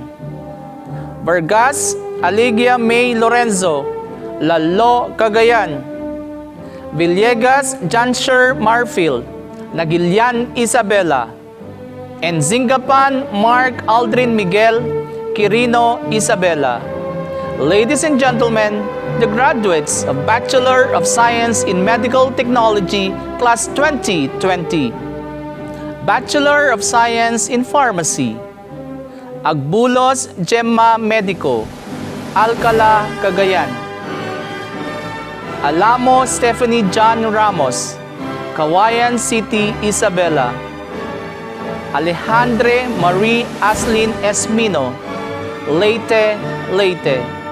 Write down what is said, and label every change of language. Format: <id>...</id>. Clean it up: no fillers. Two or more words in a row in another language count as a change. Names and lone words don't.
<en>Vargas Aligia May Lorenzo, Lalo, Cagayan. Villegas Jansher Marfield, Nagilian, Isabela. Enzingapan Mark Aldrin Miguel, Quirino, Isabela. Ladies and gentlemen, the graduates of Bachelor of Science in Medical Technology, Class 2020. Bachelor of Science in Pharmacy, Agbulos Gemma Medico, Alcala, Cagayan. Alamo Stephanie John Ramos, Kawayan City, Isabela. Alejandre Marie Aslin Esmino, Leyte, Leyte.</en>